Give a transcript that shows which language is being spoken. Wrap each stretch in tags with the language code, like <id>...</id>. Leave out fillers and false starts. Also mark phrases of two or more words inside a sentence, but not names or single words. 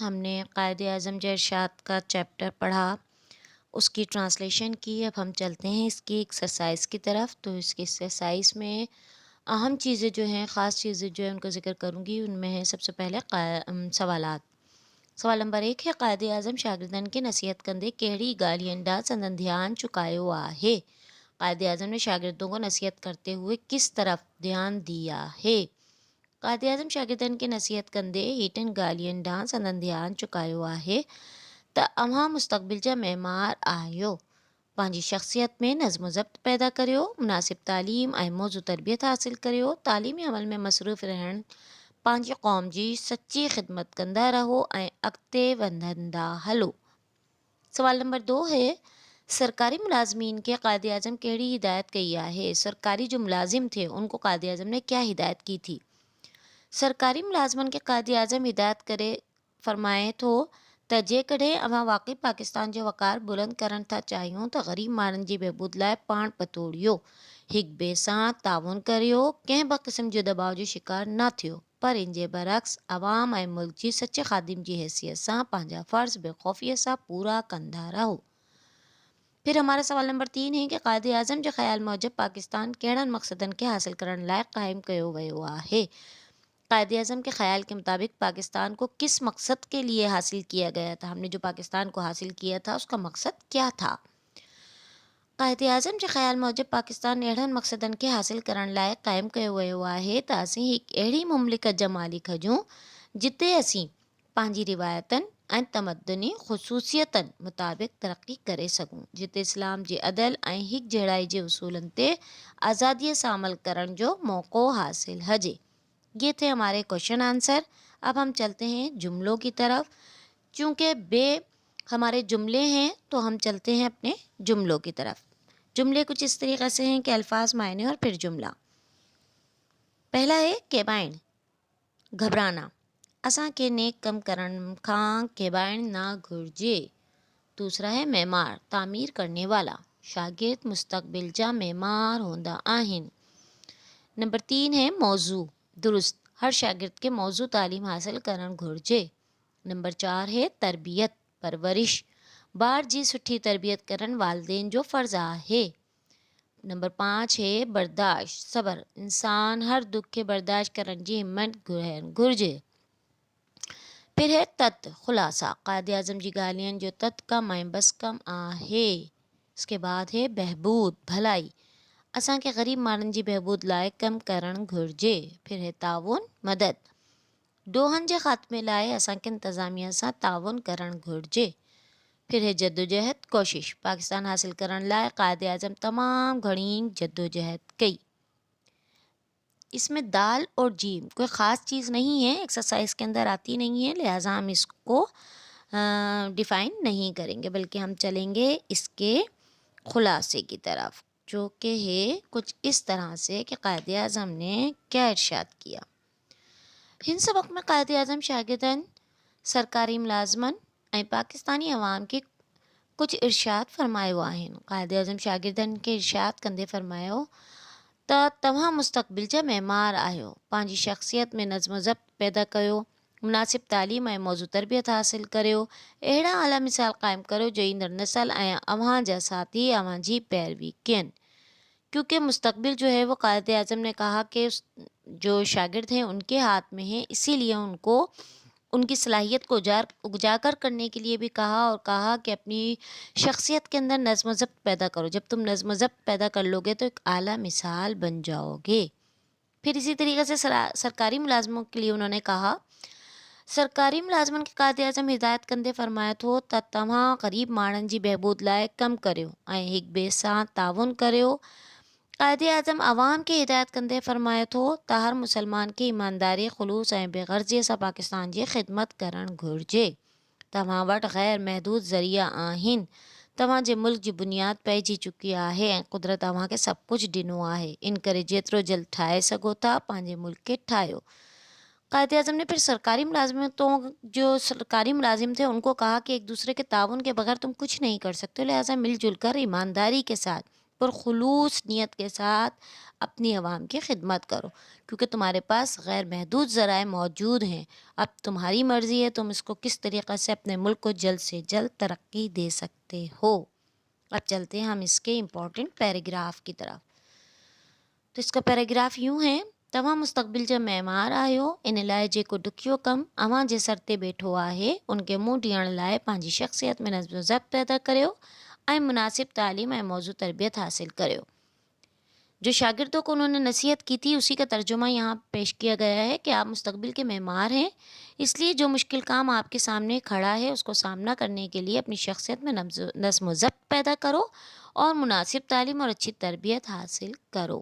<ur>ہم نے قائدِ اعظم جے ارشاد کا چیپٹر پڑھا، اس کی ٹرانسلیشن کی. اب ہم چلتے ہیں اس کی ایکسرسائز کی طرف۔ تو اس کی ایکسرسائز میں اہم چیزیں جو ہیں، خاص چیزیں جو ہیں ان کا ذکر کروں گی. ان میں ہے سب سے پہلے سوالات. سوال نمبر 1 ہے,</ur> <sd>कायदे आज़म शागिर्दनि खे नसीहत कंदे कहिड़ी ॻाल्हियुनि ॾांहुं संदनि ध्यानु चुकायो आहे।</sd> <ur>قائدِ اعظم نے شاگردوں کو نصیحت کرتے ہوئے کس طرف دھیان دیا ہے.</ur> <sd>कायदे आज़म शागिर्दनि खे नसीहत कंदे हेठिन ॻाल्हियुनि ॾांहुं संदनि ध्यानु चुकायो आहे त अव्हां मुस्तक़बिल जा महिमार आहियो। पंहिंजी शख़्सियत में नज़्म ज़ब्त पैदा करियो, मुनासिब तालीम ऐं मौज़ू तरबियत हासिल करियो, तालीमी अमल में मसरूफ़ रहण, पंहिंजी क़ौम जी सची ख़िदमत कंदा रहो ऐं अॻिते वधंदा हलो।</sd> <ur>سوال نمبر 2 ہے,</ur> <sd>सरकारी मुलाजमीन के कायदे आज़म कहिड़ी हिदायत कई आहे।</sd> <ur>سرکاری جو ملازم تھے ان کو قائدِ اعظم نے کیا ہدایت کی تھی.</ur> <sd>सरकारी मुलाज़मनि खे कायदे आज़म हिदायत करे फ़रमाए थो त जेकॾहिं अव्हां वाक़ई पाकिस्तान जो वक़ार बुलंद करणु था चाहियो त ग़रीब माण्हुनि जी बहबूद लाइ पाण पतोड़ियो, हिक ॿिए सां ताउन करियो, कंहिं बि क़िस्म जे दबाव जो शिकार न थियो, पर इन जे बरअक्स अवाम ऐं मुल्क जी सचे ख़ादिम जी हैसियत सां पंहिंजा फ़र्ज़ बेख़ौफ़ीअ सां पूरा कंदा रहो।</sd> <ur>پھر ہمارا سوال نمبر 3 ہے کہ</ur> <sd>कायदे आज़म जे ख़्याल मूजिब पाकिस्तान कहिड़नि मक़सदनि खे हासिल करण लाइ क़ाइमु कयो वियो आहे।</sd> <ur>قائدِ اعظم کے خیال کے مطابق پاکستان کو کس مقصد کے لیے حاصل کیا گیا تھا. ہم نے جو پاکستان کو حاصل کیا تھا اس کا مقصد کیا تھا.</ur> <sd>कायदे आज़म जे ख़्याल मूजिब पाकिस्तान अहिड़नि मक़सदनि खे हासिल करण लाइ क़ाइमु कयो वियो आहे त असीं हिकु अहिड़ी मुमलिकत जा मालिक हुजूं जिते असीं पंहिंजी रिवायतनि ऐं तमदनी ख़ुसूसियतनि मुताबिक़ तरक़ी करे सघूं, जिते इस्लाम जे अदल ऐं हिक जहिड़ाई जे उसूलनि ते आज़ादीअ सां अमल करण जो मौक़ो हासिल हुजे।</sd> <ur>یہ تھے ہمارے</ur> <en>question answer.</en> <ur>اب ہم چلتے ہیں جملوں کی طرف. چونکہ بے ہمارے جملے ہیں تو ہم چلتے ہیں اپنے جملوں کی طرف. جملے کچھ اس طریقے سے ہیں کہ الفاظ، معنی اور پھر جملہ. پہلا ہے کیبائڻ، گھبرانا,</ur> <sd>असांखे नेक कम करण खां केबाइण ना घुर्जे।</sd> <ur>دوسرا ہے معمار، تعمیر کرنے والا,</ur> <sd>शागिर्द मुस्तक़बिल जा मेमार होंदा आहिनि।</sd> <ur>نمبر 3 ہے موزوں، درست,</ur> <sd>हर शागिर्द के मौजू तालीम हासिल करण घुर्जे।</sd> <ur>نمبر 4 ہے تربیت، پرورش,</ur> <sd>ॿार जी सुठी तरबियत करण वालदेन जो फ़र्ज़ आहे।</sd> <ur>نمبر 5 ہے برداشت، صبر,</ur> <sd>इंसान हर दुख के बर्दाश्त करण जी हिम्मत घुर्जे।</sd> <ur>پھر ہے تت، خلاصہ,</ur> <sd>कायदे आज़म जी ॻाल्हियुनि जो तत कम ऐं बस कम आहे।</sd> <ur>اس کے بعد ہے بہبود، بھلائی,</ur> <sd>असांखे ग़रीब माण्हुनि जी बहबूद लाइ कमु करणु घुर्जे।</sd> <ur>پھر ہے تعاون، مدد,</ur> <sd>ॾोहनि जे ख़ात्मे लाइ असांखे इंतज़ामिया सां ताउन करणु घुर्जे।</sd> <ur>پھر ہے جدوجہد، کوشش,</ur> <sd>पाकिस्तान हासिल करण लाइ कायदे आज़म तमामु घणी जद्दोजहद कई।</sd> <ur>اس میں دال اور جیم کوئی خاص چیز نہیں ہے، ایکسرسائز کے اندر آتی نہیں ہے، لہٰذا ہم اس کو ڈیفائن نہیں کریں گے، بلکہ ہم چلیں گے اس کے خلاصے کی طرف، جو کہ ہے کچھ اس طرح سے کہ قائدِ اعظم نے کیا ارشاد کیا.</ur> <sd>हिन सबक़ में कायदे आज़म शागिर्दनि, सरकारी मुलाज़मनि ऐं पाकिस्तानी अवाम खे कुछ इरशाद फ़रमायो आहिनि। कायदे आज़म शागिर्दनि खे इरशाद कंदे फ़रमायो त तव्हां मुस्तक़बिल जा महिमार आहियो, पंहिंजी शख़्सियत में नज़्म ज़ब्त पैदा कयो, मुनासिब तालीम ऐं मौज़ू तरबियत हासिल करियो, अहिड़ा आला मिसाल क़ाइमु करियो जो ईंदड़ नस्ल ऐं अव्हां जा साथी अव्हां जी पैरवी कनि।</sd> <ur>کیونکہ مستقبل جو ہے وہ قائدِ اعظم نے کہا کہ جو شاگرد ہیں ان کے ہاتھ میں ہے، اسی لیے ان کو ان کی صلاحیت کو اجاگر کرنے کے لیے بھی کہا، اور کہا کہ اپنی شخصیت کے اندر نظم ضبط پیدا کرو. جب تم نظم ضبط پیدا کر لو گے تو ایک اعلیٰ مثال بن جاؤ گے. پھر اسی طریقے سے سرکاری ملازموں کے لیے انہوں نے کہا,</ur> <sd>सरकारी मुलाजमन खे कायदे आज़म हिदायत कंदे फ़रमाए थो त तव्हां ग़रीब माण्हुनि जी बहबूद लाइ कमु करियो ऐं हिक ॿिए सां ताउन करियो। कायदे आज़म अवाम खे हिदायत कंदे फ़रमाए थो त हर मुसलमान खे ईमानदारी, ख़ुलूस ऐं बेग़र्ज़ीअ सां पाकिस्तान जी ख़िदमत करणु घुर्जे। तव्हां वटि ग़ैर महदूद ज़रिया आहिनि, तव्हां जे मुल्क जी बुनियाद पइजी चुकी आहे ऐं क़ुदरत तव्हांखे सभु कुझु ॾिनो आहे, इन करे जेतिरो जल्द ठाहे सघो था पंहिंजे मुल्क खे ठाहियो।</sd> <ur>قائدِ اعظم نے پھر سرکاری ملازمتوں جو سرکاری ملازم تھے ان کو کہا کہ ایک دوسرے کے تعاون کے بغیر تم کچھ نہیں کر سکتے، لہٰذا مل جل کر ایمانداری کے ساتھ پرخلوص نیت کے ساتھ اپنی عوام کی خدمت کرو، کیونکہ تمہارے پاس غیر محدود ذرائع موجود ہیں۔ اب تمہاری مرضی ہے تم اس کو کس طریقے سے اپنے ملک کو جلد سے جلد ترقی دے سکتے ہو۔ اب چلتے ہیں ہم اس کے</ur> <en>important paragraph</en> <ur>کی طرف۔ تو اس کا پیراگراف یوں ہے:</ur> <sd>تواں مستقبل جب معمار آیو ان لائے जेको ॾुखियो कमु अव्हां जे सर ते वेठो आहे उन खे मुंहुं ॾियण लाइ पंहिंजी शख़्सियत में नज़्म ज़ब्त पैदा करियो ऐं मुनासिब तालीम ऐं मौजू तरबियत हासिल करियो।</sd> <ur>جو شاگردوں کو انہوں نے نصیحت کی تھی اسی کا ترجمہ یہاں پیش کیا گیا ہے کہ آپ مستقبل کے معمار ہیں، اس لیے جو مشکل کام آپ کے سامنے کھڑا ہے اس کو سامنا کرنے کے لیے اپنی شخصیت میں نظم ضبط پیدا کرو اور مناسب تعلیم اور اچھی تربیت حاصل کرو.</ur>